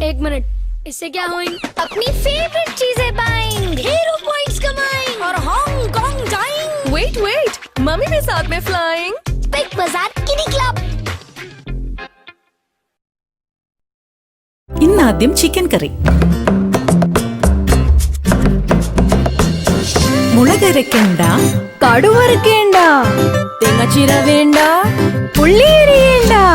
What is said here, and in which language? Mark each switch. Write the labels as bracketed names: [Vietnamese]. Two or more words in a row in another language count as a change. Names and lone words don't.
[Hindi] एक मिनट, इससे क्या होएंगे? अपनी फेवरेट चीजें पाएंगे, [English] hero points [Hindi] कमाएंगे और हांगकांग जाएंगे। वेट, मम्मी भी साथ में फ्लाइंग। बिग बाजार किडी क्लब। [Malayalam] ഇന്നാദ്യം ചിക്കൻ കറി. മുളകരക്കണ്ട, കടുവരക്കേണ്ട, തേങ്ങാച്ചീര വേണ്ട, ഉള്ളിയരിയേണ്ട.